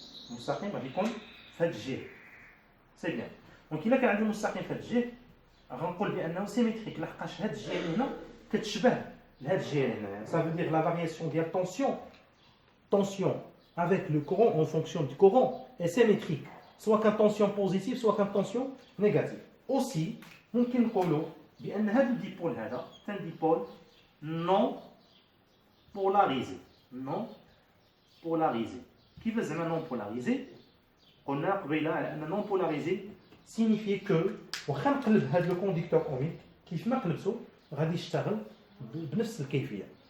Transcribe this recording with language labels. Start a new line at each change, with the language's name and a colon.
Arabic: المستقيم غادي يكون في هاد الجهه سي بيان دونك الا كان عندي مستقيم في هاد الجهه غنقول بانه سيميتريك لحقاش هاد الجهه اللي هنا كتشبه لهاد الجهه اللي هنا
French: ça veut dire la variation ديال tension avec le courant en fonction du courant est symétrique soit qu'une tension positive, soit qu'une tension négative. Aussi,
Arabic: ممكن نقولوا بأن هذا الديبول هذا
French: c'est un dipôle non polarisé. Non polarisé.
Arabic: كيف زعما non polarisé؟ قلنا قبيله على أن
French: non polarisé signifie que
Arabic: واخا نقلب هذا لو كونديكتور اوميك كيف ما قلبته غادي يشتغل بنفس الكيفيه.